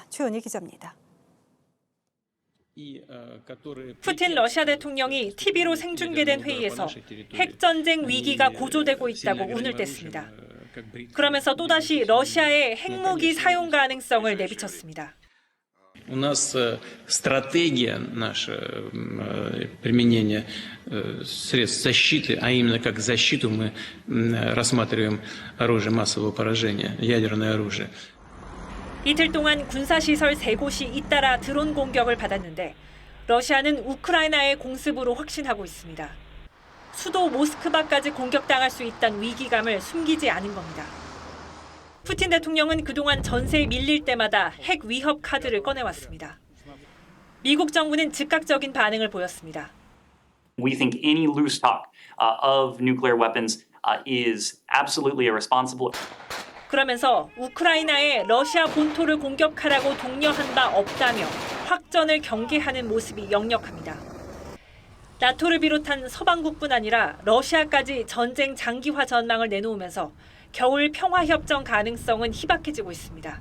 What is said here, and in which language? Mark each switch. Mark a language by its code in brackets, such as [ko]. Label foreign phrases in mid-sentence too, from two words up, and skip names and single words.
[ko] 최은희 기자입니다. 푸틴 러시아 대통령이 TV로 생중계된 회의에서 핵전쟁 위기가 고조되고 있다고 운을 뗐습니다. 그러면서 또다시 러시아의 핵무기 사용 가능성을 내비쳤습니다. [ru] У нас стратегия наша применения средств защиты, а именно как защиту мы рассматриваем оружие массового поражения, ядерное оружие. [ko] 이틀 동안 군사시설 3곳이 잇따라 드론 공격을 받았는데 러시아는 우크라이나의 공습으로 확신하고 있습니다. 수도 모스크바까지 공격당할 수 있다는 위기감을 숨기지 않은 겁니다. 푸틴 대통령은 그동안 전세에 밀릴 때마다 핵 위협 카드를 꺼내왔습니다. 미국 정부는 즉각적인 반응을 보였습니다. [en] We think any loose talk of nuclear weapons is absolutely irresponsible. [ko] 그러면서 우크라이나에 러시아 본토를 공격하라고 독려한 바 없다며 확전을 경계하는 모습이 역력합니다. 나토를 비롯한 서방국뿐 아니라 러시아까지 전쟁 장기화 전망을 내놓으면서 겨울 평화협정 가능성은 희박해지고 있습니다.